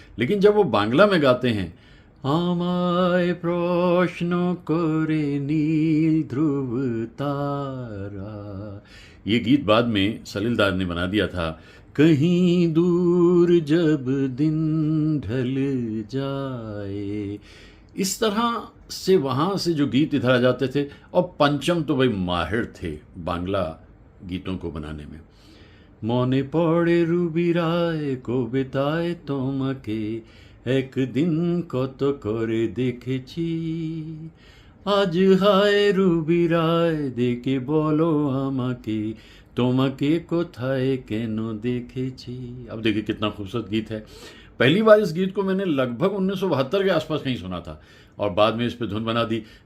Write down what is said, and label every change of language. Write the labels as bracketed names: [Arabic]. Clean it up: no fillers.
[Hindi] लेकिन जब वो बांग्ला में गाते हैं, [Bangla] আমায় প্রশ্ন করে নীল [Hindi] ध्रुव तारा, ये गीत बाद में सलीलदार ने बना दिया था। कहीं दूर जब दिन ढल जाए, इस तरह से वहाँ से जो गीत इधर आ जाते थे। और पंचम तो भाई माहिर थे बांग्ला गीतों को बनाने में। [Bangla] মনে পড়ে রুবি রায় কবিতায় তোমাকে, একদিন কত করে দেখেছি, আজ হায় রুবি রায় দেখে বলো আমাকে, তোমাকে কোথায় কেন দেখেছি। [Hindi] अब देखिए कितना खूबसूरत गीत है। पहली बार इस गीत को मैंने लगभग 1972 के आसपास कहीं सुना था और बाद में इस पे धुन बना दी।